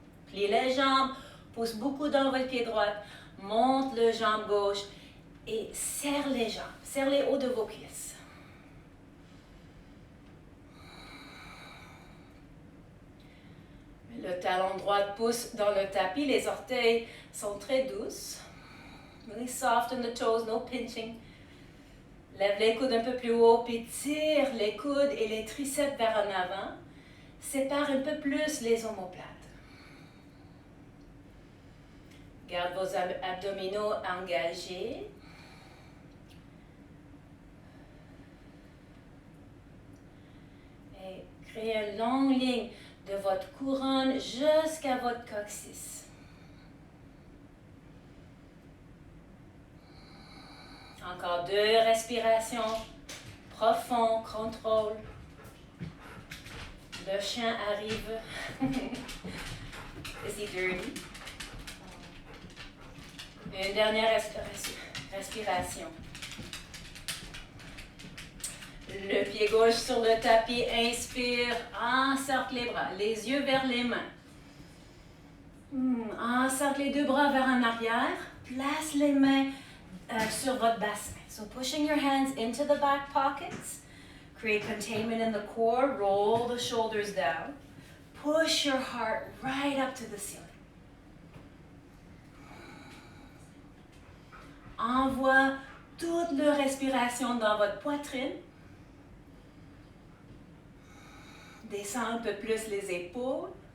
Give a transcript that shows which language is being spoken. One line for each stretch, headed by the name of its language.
French: Plie les jambes, pousse beaucoup dans votre pied droit, monte le jambe gauche et serre les jambes, serre les hauts de vos cuisses. Le talon droit pousse dans le tapis, les orteils sont très douces.
English: Really soft in the toes, no pinching.
French: Lève les coudes un peu plus haut, puis tire les coudes et les triceps vers en avant. Sépare un peu plus les omoplates. Garde vos abdominaux engagés. Et créez une longue ligne de votre couronne jusqu'à votre coccyx. Encore 2 respirations. Profond, contrôle. Le chien arrive.
English: Is he dirty?
French: Une dernière respiration. Le pied gauche sur le tapis, inspire, encercle les bras, les yeux vers les mains. Encercle les 2 bras vers en arrière, place les mains sur votre bassin.
English: So pushing your hands into the back pockets, create containment in the core, roll the shoulders down, push your heart right up to the ceiling.
French: Envoie toute leur respiration dans votre poitrine. Descends un peu plus les épaules.